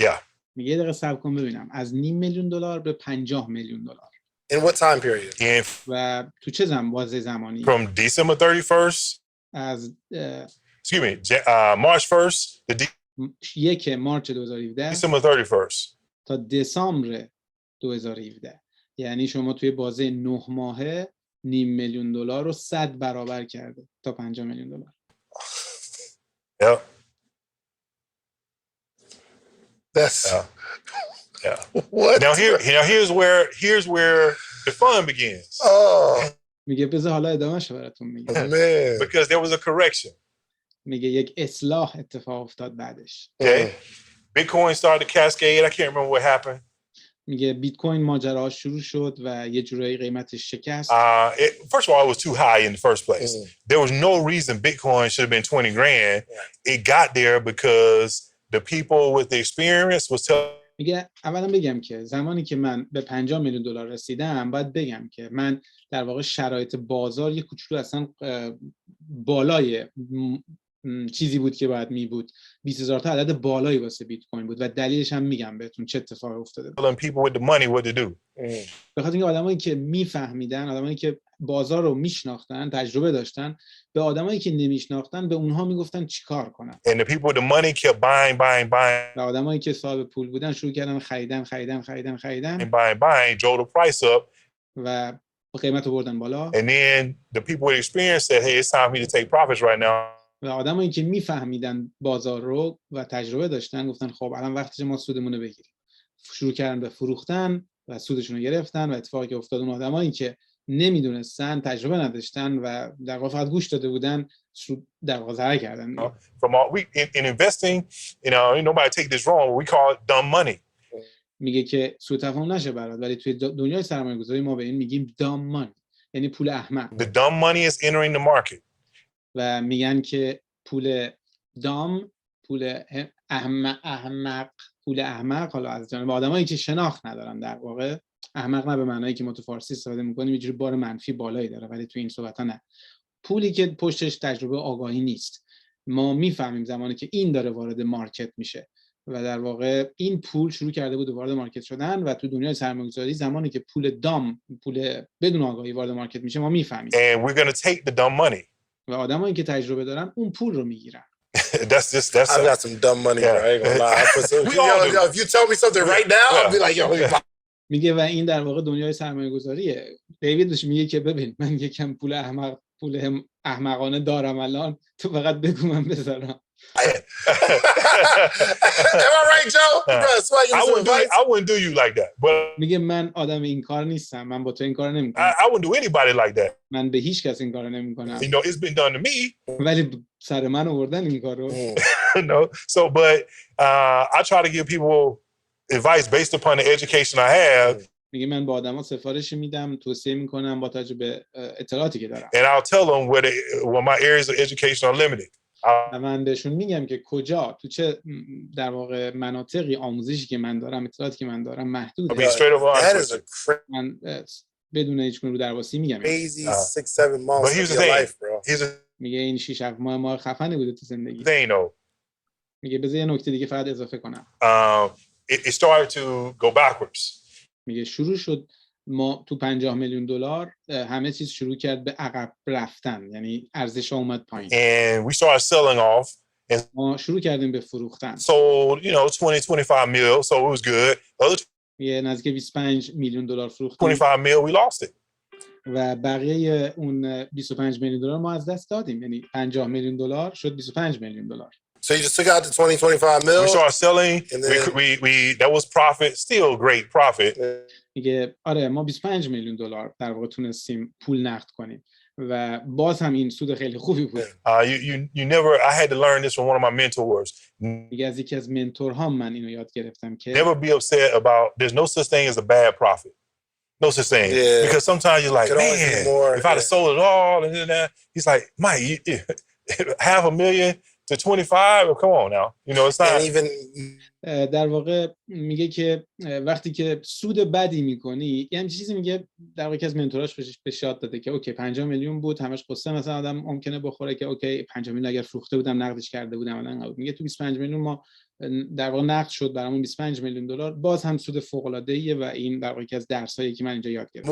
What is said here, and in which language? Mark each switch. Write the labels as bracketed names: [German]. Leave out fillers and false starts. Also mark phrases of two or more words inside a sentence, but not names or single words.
[English] Yeah. [Persian] میگه دقیقه صبر کن ببینم از $500,000 به $50 million. [English] In what time period? [Persian] و تو چه بازه زمانی؟ [English] From December 31st. [Persian] از [English] excuse me, March 1st to [Persian] 1 مارچ 2017 [English] December 31st. [Persian] تا دسامبر 2017. یعنی شما توی بازه 9 ماهه $500,000 رو 100 برابر کرده تا $50 million. [English] Yeah. That's yeah. What? Now here's where the fun begins. Oh. [Persian] میگه بذار حالا ادامه‌شو براتون میگم. [English] Man. Because there was a correction. [Persian] میگه یک اصلاح اتفاق افتاد بعدش. [English] Okay. Bitcoin started to cascade. I can't remember what happened. [Persian] میگه بیت کوین ماجراش شروع شد و یه جورایی قیمتش شکست. [English] First of all, it was too high in the first place. There was no reason Bitcoin should have been 20 grand. It got there because the people with the experience was telling. [Persian] میگه اولا بگم که زمانی که من به $50 million رسیدم باید بگم که من در واقع شرایط بازار یه کوچولو اصلا بالای چیزی بود که باید می بود. 20,000 تا عدد بالایی واسه بیت کوین بود و دلیلش هم میگم بهتون چه اتفاقی افتاده بود. [English] People with the money what to do. [Persian] به خاطر اینکه آدمایی که میفهمیدن، آدمایی که بازار رو میشناختن، تجربه داشتن، به آدمایی که نمیشناختن به اونها میگفتن چیکار کنن. [English] And the people with the money kept buying. [Persian] و آدمایی که صاحب پول بودن شروع کردن خریدن. [English] Buying, drove the price up. [Persian] و قیمت رو بردن بالا. [English] And then the people with experience said, "Hey, it's time for me to take profits right now." [Persian] و آدمایی که میفهمیدن بازار رو و تجربه داشتن گفتن خب الان وقتشه ما سودمون رو بگیریم. شروع کردن به فروختن و سودشون رو گرفتن و اتفاقی که افتاد اون آدمایی که نمیدونستن، تجربه نداشتن و در واقع فقط گوش داده بودن در واقع ضرر کردن. [English] From all in investing, you know, nobody take this wrong. We call it dumb money. [Persian] میگه که سوء تفاهم نشه برات، ولی توی دنیای سرمایه‌گذاری ما به این میگیم [English] dumb money، [Persian] یعنی پول احمق. [English] The dumb money is entering the market. [Persian] و میگن که پول دام، پول احمق، پول احمق، حالا از جانب آدمایی که شناخت ندارن، در واقع احمق نه به معنایی که ما تو فارسی استفاده می‌کنیم یه جوری بار منفی بالایی داره، ولی تو این صحبت‌ها نه. پولی که پشتش تجربه آگاهی نیست. ما میفهمیم زمانی که این داره وارد مارکت میشه و در واقع این پول شروع کرده بود وارد مارکت شدن و تو دنیای سرمایه‌گذاری زمانی که پول دام، پول بدون آگاهی وارد مارکت میشه ما میفهمیم. [English] And we're going to take the dumb money. [Persian] و آدمایی که تجربه دارن اون پول رو میگیرن. [English] That's I've got some dumb money, bro. I ain't gonna lie. If you tell me something right now, I'll be like, yo. [Persian] میگه و این در واقع دنیای سرمایه‌گذاریه. دیوید میگه که ببین من یکم پول احمقانه دارم الان، تو فقط بگو من بذارم. [English] Am I right, Joe? I wouldn't do you like that. But [Persian] میگه من آدم این کار نیستم، من با تو این کار نمی‌کنم. [English] I wouldn't do anybody like that. [Persian] من به هیچ کس این کارو نمی‌کنم. [English] You know, it's been done to me. [Persian] ولی سر من آوردن این کارو. [English] No. So but I try to give people advice based upon the education I have. [Persian] میگه من با آدما سفارش میدم، توصیه میکنم با توجه به اطلاعاتی که دارم. [English] And I'll tell them where my areas of education are limited. [Persian] و من بهشون میگم که کجا تو چه در واقع مناطقی آموزشی که من دارم، اطلاعاتی که من دارم محدوده. من بدون هیچ گونه رو درواسی میگم. میگه این 6-7 ماه خفنی بوده تو زندگی. میگه بذار یه نکته دیگه فقط اضافه کنم. [English] It started to go backwards. [Persian] میگه شروع شد ما تو $50 میلیون همه چیز شروع کرد به عقب رفتن، یعنی ارزش اومد پایین. [English] And we started selling off. And [Persian] ما شروع کردیم به فروختن. [English] Sold, 20-25 mil, so it was good. [Persian] یه نزدیک $25 میلیون فروختیم. [English] 25 mil, we lost it. [Persian] و بقیه اون $25 میلیون ما از دست دادیم، یعنی $50 میلیون شد $25 میلیون. [English] So you just took out the 20-25 mil. We started selling. And then we that was profit, still great profit. [Persian] میگه آره ما $25 میلیون در واقع تونستیم پول نقد کنیم و باز هم این سود خیلی خوبی بود. [English] You never. I had to learn this from one of my mentors. [Persian] میگه از یکی از منتورهام من اینو یاد گرفتم که [English] never be upset about. There's no such thing as a bad profit. No such thing. Yeah. Because sometimes you're like, man, if I'd have sold it all and then that, he's like, Mike, $500,000 to 25, come on now. It's not even. [Persian] در واقع میگه که وقتی که سود بدی میکنی، یه چیزی میگه در واقع از منتوراش بهش یاد داده که اوکی 50 میلیون بود، همش قصه مثلا آدم ممکنه بخوره که اوکی 50 میلیون اگر فروخته بودم نقدش کرده بودم الان. میگه تو 25 میلیون ما در واقع نقد شد برامون $25 میلیون، باز هم سود فوق العاده ایه و این در واقع از درسایی که من اینجا یاد گرفتم.